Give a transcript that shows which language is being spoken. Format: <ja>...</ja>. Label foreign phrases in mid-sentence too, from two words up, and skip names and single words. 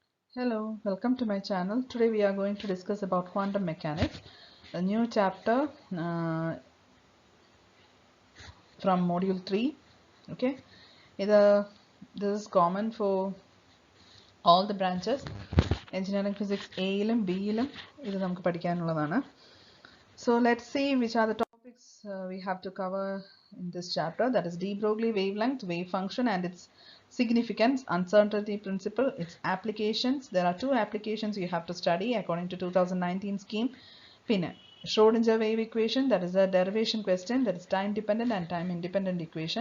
<en>Hello, welcome to my channel. Today we are going to discuss about quantum mechanics, a new chapter from module 3. Okay, this is common for all the branches. Engineering physics</en> <ml>എയിലും ബിയിലും ഇത് നമുക്ക് പഠിക്കാനുള്ളതാണ്.</ml> <en>So let's see which are the topics we have to cover in this chapter. That is de Broglie wavelength, wave function and its significance, uncertainty principle, its applications. There are two applications you have to study according to 2019 scheme. Pinne Schrodinger wave equation, that is a derivation question, that is time dependent and time independent equation.</en>